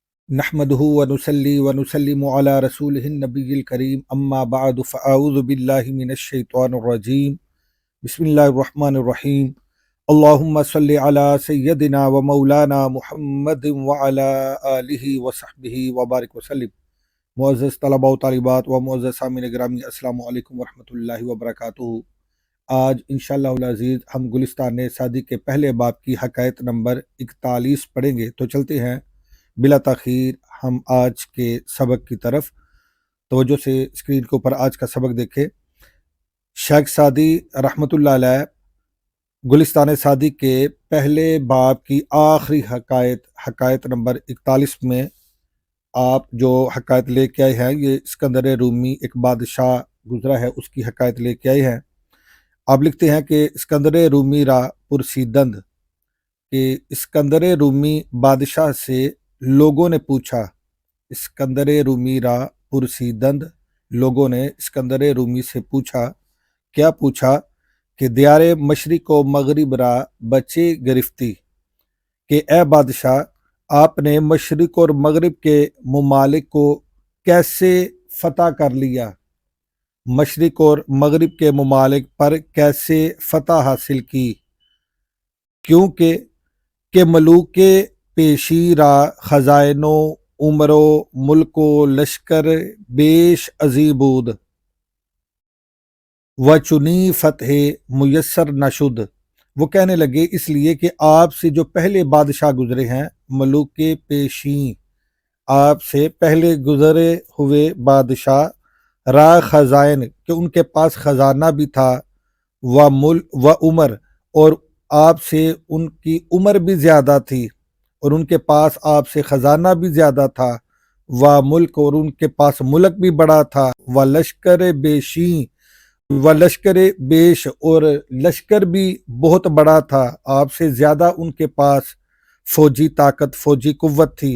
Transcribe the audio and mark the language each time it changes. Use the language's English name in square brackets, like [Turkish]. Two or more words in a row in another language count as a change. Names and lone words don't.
[Arabic] نحمده ونصلي ونسلم على رسوله النبي الكريم اما بعد فاعوذ بالله من الشيطان الرجيم بسم الله الرحمن الرحيم اللهم صل على سيدنا ومولانا محمد وعلى آله وصحبه وبارك وسلم۔ [Urdu] معزز طلباء و طالبات و معزز سامعین گرامی، [Arabic] السلام علیکم ورحمۃ اللہ وبرکاتہ۔ [Urdu] آج [Arabic] انشاءاللہ العزیز [Urdu] ہم گلستان سعدی کے پہلے باب کی حکایت نمبر 41 پڑھیں گے، تو چلتے ہیں بلا تاخیر ہم آج کے سبق کی طرف۔ توجہ سے اسکرین کے اوپر آج کا سبق دیکھیں۔ شیخ سعدی [Arabic] رحمۃ اللہ علیہ [Urdu] گلستان سعدی کے پہلے باب کی آخری حکایت نمبر 41 میں آپ جو حکایت لے کے آئے ہیں، یہ اسکندر رومی ایک بادشاہ گزرا ہے، اس کی حکایت لے کے آئے ہیں۔ آپ لکھتے ہیں کہ اسکندر رومی [Persian] را پرسیدند، [Urdu] کہ اسکندر رومی بادشاہ سے لوگوں نے پوچھا۔ [Persian] اسکندر رومی را پرسیدند، [Urdu] لوگوں نے اسکندر رومی سے پوچھا۔ کیا پوچھا؟ کہ [Persian] دیار مشرق و مغرب را بچے گرفتی، [Urdu] کہ اے بادشاہ آپ نے مشرق اور مغرب کے ممالک کو کیسے فتح کر لیا؟ مشرق اور مغرب کے ممالک پر کیسے فتح حاصل کی؟ کیونکہ کہ [Persian] ملوک پیشی را خزائن و عمر و ملک و لشکر بیش عظیم بود و چنی فتح میسر نشد۔ [Urdu] وہ کہنے لگے اس لیے کہ آپ سے جو پہلے بادشاہ گزرے ہیں، [Persian] ملوک پیشی، [Urdu] آپ سے پہلے گزرے ہوئے بادشاہ، [Persian] را خزائن، [Urdu] کہ ان کے پاس خزانہ بھی تھا، [Persian] و عمر، [Urdu] اور آپ سے ان کی عمر بھی زیادہ تھی، اور ان کے پاس آپ سے خزانہ بھی زیادہ تھا، [Persian] و ملک، [Urdu] اور ان کے پاس ملک بھی بڑا تھا، [Persian] و لشکر بیشی، و لشکر بیش، [Urdu] اور لشکر بھی بہت بڑا تھا، آپ سے زیادہ ان کے پاس فوجی طاقت، فوجی قوت تھی۔